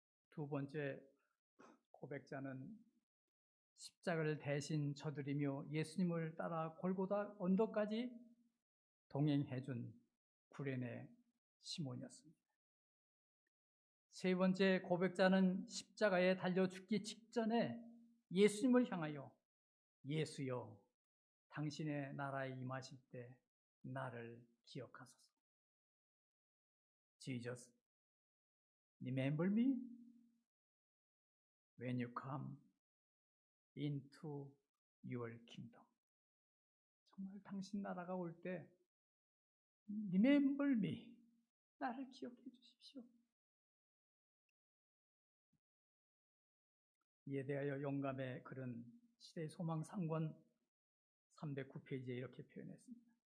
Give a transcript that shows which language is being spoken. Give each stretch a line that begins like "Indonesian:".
Korean: 두 번째 고백자는 십자가를 대신 져드리며 예수님을 따라 골고다 언덕까지 동행해준 구레네 시몬이었습니다. 세 번째 고백자는 십자가에 달려 죽기 직전에 예수님을 향하여 예수여 당신의 나라에 임하실 때 나를 기억하소서.
English: Jesus, remember me when you come into your kingdom.
Korean: 정말 당신 나라가 올 때
English: remember me,
Korean: 나를 기억해 주십시오. 이에 대하여 영감의 글은 시대의 소망 상권 309페이지에 이렇게 표현했습니다.